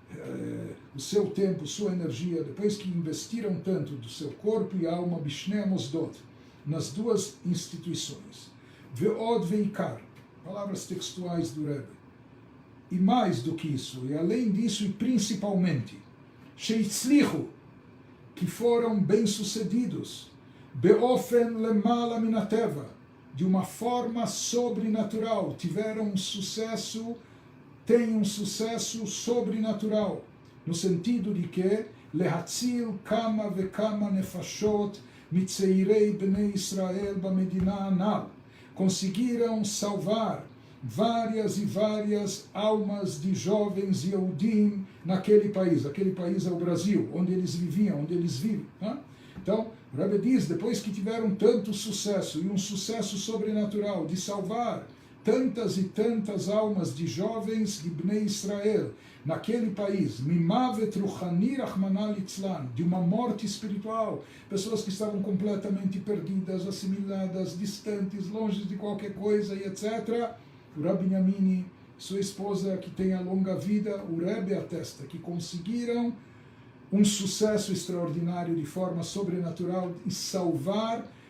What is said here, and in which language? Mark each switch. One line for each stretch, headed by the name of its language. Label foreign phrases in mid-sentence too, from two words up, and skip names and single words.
Portuguese: o seu tempo, sua energia, depois que investiram tanto do seu corpo e alma,
Hebrew: בשני מוסדות,
Portuguese: nas duas instituições,
Hebrew: ועוד ועיקר,
Portuguese: palavras textuais do Rebbe, e mais do que isso, e além disso, e principalmente, Sheitzlichu, que foram bem-sucedidos,
Hebrew: באופן למעלה מהטבע,
Portuguese: de uma forma sobrenatural, tiveram um sucesso, têm um sucesso sobrenatural, no sentido de que
Hebrew: להציל כמה וכמה נפשות מצעירי בני ישראל במדינה הנ"ל,
Portuguese: conseguiram salvar várias e várias almas de jovens Yehudim naquele país. Aquele país é o Brasil, onde eles viviam, onde eles vivem. Né? Então, o Rebbe diz, depois que tiveram tanto sucesso, e um sucesso sobrenatural, de salvar tantas e tantas almas de jovens de Bnei Israel naquele país,
Hebrew: ממוות רוחני רחמנא ליצלן,
Portuguese: de uma morte espiritual, pessoas que estavam completamente perdidas, assimiladas, distantes, longe de qualquer coisa, e etc., o Rabbi Yamini, sua esposa, que tem a longa vida, o Rebbe atesta que conseguiram um sucesso extraordinário de forma sobrenatural e salvar